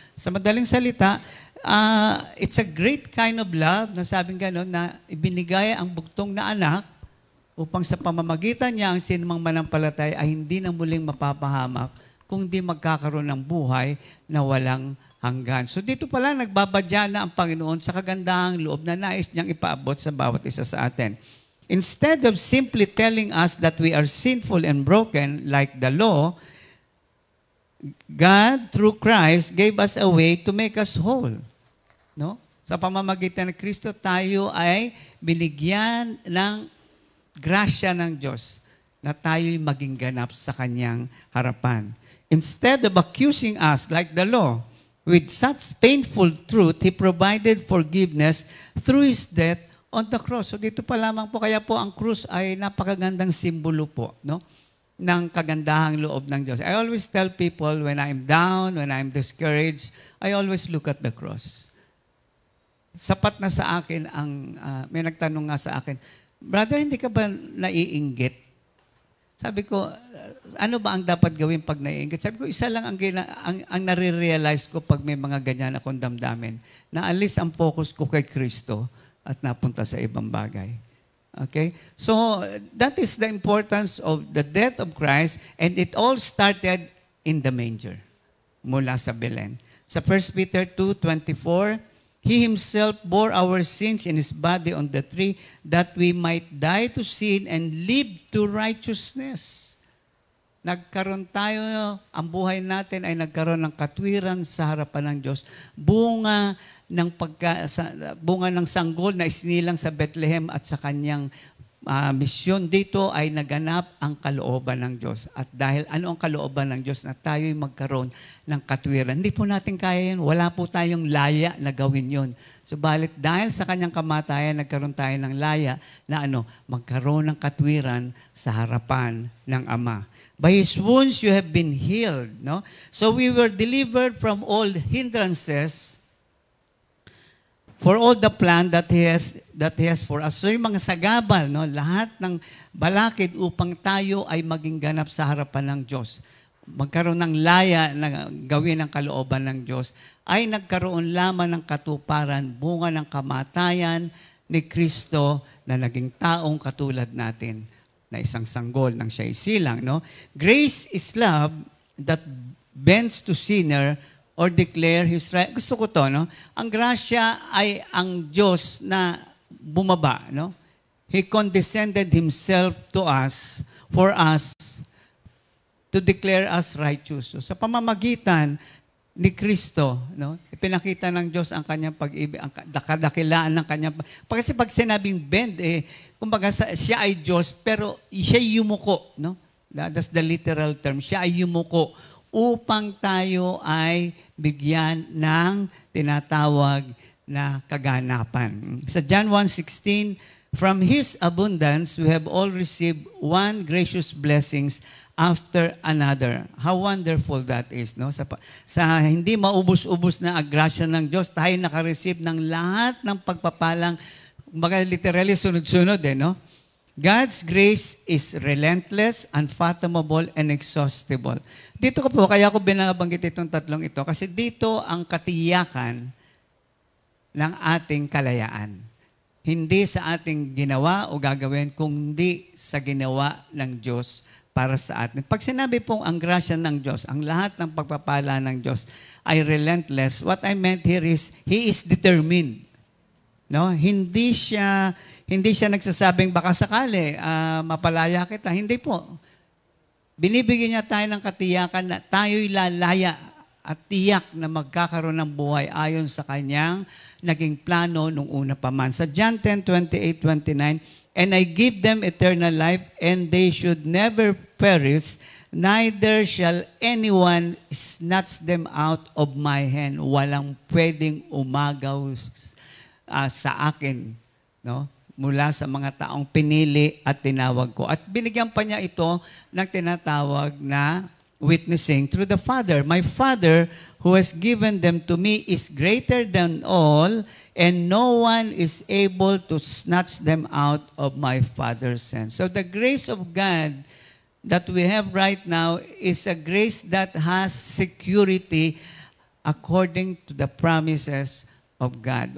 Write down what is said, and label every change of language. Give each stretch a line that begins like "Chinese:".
Filipino: Sa madaling salita,
English: it's a great kind of love
Filipino: na sabing gano'n na ibinigay ang bugtong na anak upang sa pamamagitan niya ang sinumang manampalataya ay hindi na muling mapapahamak kung di magkakaroon ng buhay na walang hanggan. So dito pala nagbabadya na ang Panginoon sa kagandahang loob na nais niyang ipaabot sa bawat isa sa atin.
English: Instead of simply telling us that we are sinful and broken like the law, God, through Christ, gave us a way to make us whole. No?
Filipino: Sa pamamagitan ng Kristo, tayo ay binigyan ng grasya ng Diyos na tayo'y maging ganap sa Kanyang harapan.
English: Instead of accusing us like the law, with such painful truth, He provided forgiveness through His death on the cross.
Filipino: So dito pa lamang po, kaya po ang krus ay napakagandang simbolo po, no? Ng kagandahang loob ng Diyos.
English: I always tell people when I'm down, when I'm discouraged, I always look at the cross.
Filipino: Sapat na sa akin ang, may nagtanong nga sa akin, brother, hindi ka ba naiinggit? Sabi ko, ano ba ang dapat gawin pag naiinggit? Sabi ko, isa lang ang nare-realize ko pag may mga ganyan akong damdamin, na alis ang focus ko kay Kristo at napunta sa ibang bagay. Okay?
English: So, that is the importance of the death of Christ, and it all started in the manger,
Filipino: mula sa Belen.
English: Sa 1 Peter 2:24, He Himself bore our sins in His body on the tree, that we might die to sin and live to righteousness.
Filipino: Nagkaroon tayo, ang buhay natin ay nagkaroon ng katwiran sa harapan ng Diyos. Bunga ng sanggol na isinilang sa Bethlehem at sa kanyang misyon dito ay naganap ang kalooban ng Diyos. At dahil ano ang kalooban ng Diyos na tayo'y magkaroon ng katwiran. Hindi po natin kaya yun. Wala po tayong laya na gawin yun. Subalit dahil sa kanyang kamatayan, nagkaroon tayo ng laya na magkaroon ng katwiran sa harapan ng Ama.
English: By His wounds you have been healed.
Filipino: No?
English: So we were delivered from all hindrances for all the plan that He has for us.
Filipino: So yung mga sagabal, no, lahat ng balakid upang tayo ay maging ganap sa harapan ng Diyos, magkaroon ng laya na gawin ang kalooban ng Diyos, ay nagkaroon lamang ng katuparan, bunga ng kamatayan ni Kristo na naging taong katulad natin, na isang sanggol ng siya'y silang. No?
English: Grace is love that bends to sinner or declare His right.
Filipino: Gusto ko to, no? Ang grasya ay ang Diyos na bumaba, no?
English: He condescended Himself to us, for us, to declare us righteous.
Filipino: So, sa pamamagitan ni Kristo, no? Ipinakita ng Diyos ang kanyang pag-ibig, ang kadakilaan ng kanyang kasi pag sinabing bend, kumbaga siya ay Diyos, pero siya ay yumuko, no?
English: That's the literal term.
Filipino: Siya ay yumuko upang tayo ay bigyan ng tinatawag na kaganapan.
English: Sa John 1:16, from His abundance, we have all received one gracious blessings after another. How wonderful that is, no?
Filipino: Sa hindi maubos-ubos na grasya ng Diyos, tayo nakareceive ng lahat ng pagpapalang, baga literally sunod-sunod, no?
English: God's grace is relentless, unfathomable, and exhaustible.
Filipino: Dito ko po, kaya ko binabanggit itong tatlong ito, kasi dito ang katiyakan ng ating kalayaan. Hindi sa ating ginawa o gagawin, kundi sa ginawa ng Diyos para sa atin. Pag sinabi pong ang grasya ng Diyos, ang lahat ng pagpapala ng Diyos ay relentless,
English: what I meant here is, He is determined.
Filipino: No? Hindi siya nagsasabing baka sakali, mapalaya kita. Hindi po. Binibigyan niya tayo ng katiyakan na tayo'y lalaya at tiyak na magkakaroon ng buhay ayon sa kanyang naging plano nung una pa man.
English: Sa John 10:28-29, and I give them eternal life, and they should never perish, neither shall anyone snatch them out of my hand.
Filipino: Walang pwedeng umagaw sa akin, no? Mula sa mga taong pinili at tinawag ko. At binigyan pa niya ito ng tinatawag na
English: witnessing through the Father. My Father, who has given them to me, is greater than all, and no one is able to snatch them out of my Father's hand. So the grace of God that we have right now is a grace that has security according to the promises of God.